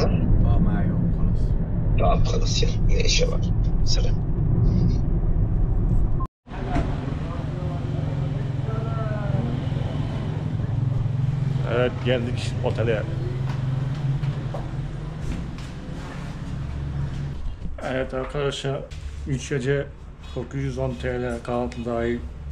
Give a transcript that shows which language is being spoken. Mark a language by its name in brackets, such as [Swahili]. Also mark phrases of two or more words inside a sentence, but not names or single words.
[Arabic] معي خلاص. طب خلاص يلا نعيش يا شباب. سلام. [Turkish] Evet, geldik otele. Evet arkadaşlar, 3 gece 910 TL kahvaltı dahil.